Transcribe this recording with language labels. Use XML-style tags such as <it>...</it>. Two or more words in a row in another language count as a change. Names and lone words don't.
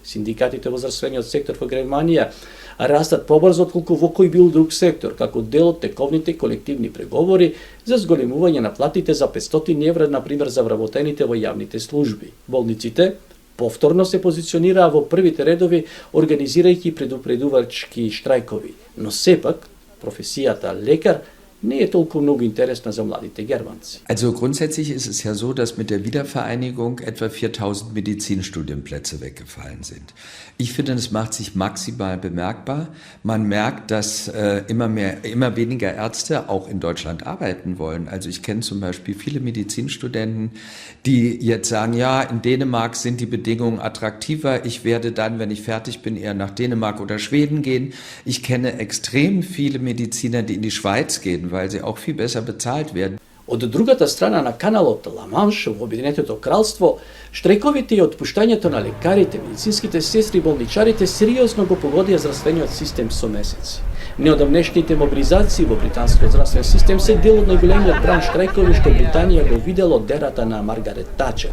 <mk>Синдикатите во здравствениот сектор во Германија растат побрзо отколку во кој бил друг сектор, како дел од тековните колективни преговори за зголемување на платите за 500 евра, например, за вработените во јавните служби. Болниците повторно се позиционираа во првите редови, организирајќи предупредувачки штрајкови. Но сепак, професијата лекар не е толку многу интересна за младите германци.</mk> <de>Also grundsätzlich ist es ja so, dass mit der Wiedervereinigung etwa 4000 Medizinstudienplätze weggefallen sind. Ich finde, das macht sich maximal bemerkbar. Man merkt, dass immer weniger Ärzte auch in Deutschland arbeiten wollen. Also ich kenne zum Beispiel viele Medizinstudenten, die jetzt sagen, ja, in Dänemark sind die Bedingungen attraktiver. Ich werde dann, wenn ich fertig bin, eher nach Dänemark oder Schweden gehen. Ich kenne extrem viele Mediziner, die in die Schweiz gehen, weil sie auch viel besser bezahlt werden.</de> <mk>Од другата страна на каналот Ла-Манш во Обединетото кралство, штрајковите и отпуштањето на лекарите, медицинските сестри и болничарите сериозно го погодија здравствениот систем со месеци. Неодамнешните мобилизации во британскиот здравствен систем се дел од најголемиот брај штрајкови што Британија го видела од ерата на Маргарет Тачер.</mk>